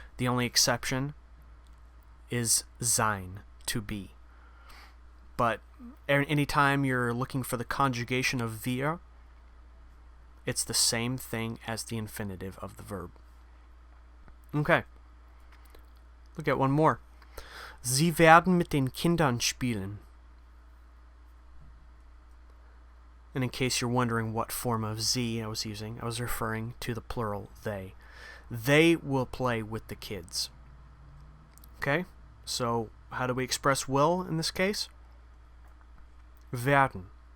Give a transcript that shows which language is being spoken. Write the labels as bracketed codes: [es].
[en] The only exception is sein, to be. But anytime you're looking for the conjugation of wir, it's the same thing as the infinitive of the verb. Okay. Look at one more. [de] Sie werden mit den Kindern spielen. [en] And in case you're wondering what form of sie I was using, I was referring to the plural they. They will play with the kids. Okay? So, how do we express will in this case? Werden.